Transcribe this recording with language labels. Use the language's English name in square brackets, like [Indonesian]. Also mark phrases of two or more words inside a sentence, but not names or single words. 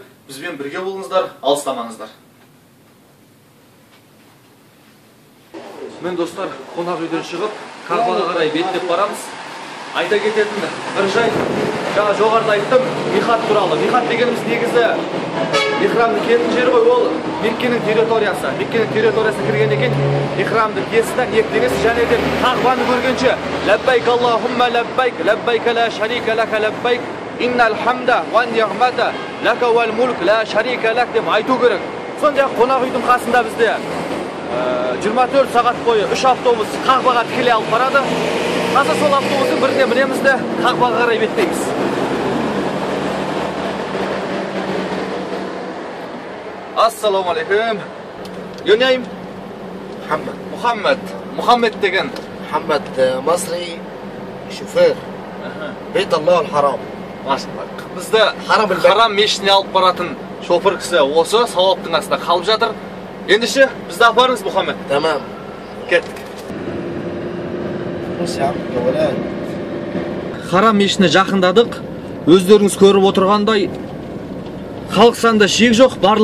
[Kazakh] Бізбен бірге болыңыздар, алыстамаңыздар. Мен достар, қонақ үйден шығып, Қағбаға қарай беттеп барамыз. Айта кететін бір жай, жаңа жоғарыда айттым, михат туралы. Михат дегеніміз негізі ихрамды киетін жер ғой, ол Меккенің территориясы. Меккенің территориясына кірген екен, ихрамды киесіздер, ниеттеңіз, және де Қағбаны көргенше [Arabic] لبيك اللهم لبيك لبيك لا شريك لك لبيك إن الحمد والنعمة لك والملك لا شريك لك [Kazakh] деп айту керек. Сондай-ақ қонақ үйдің қасында бізде 24 сағат бойы 3 автобус Қағбаға тікелей алып барады. Қазір сол автобустың біріне мінеміз де Қағбаға қарай беттейміз. [Arabic] السلام عليكم. [English] Your name? [Kazakh] Muhammed деген. [Arabic] محمد مصري شوفير بيت الله الحرام. [Kazakh] Бізді Харам мешітіне алып баратын шофер кісі осы сауаптың астында қалып жатыр. Ендеше бізді апарыңыз, Мұхаммед. Тамам. Кеттік. Харам мешітіне жақындадық. Өздеріңіз көріп отырғандай, халық санда шек жоқ.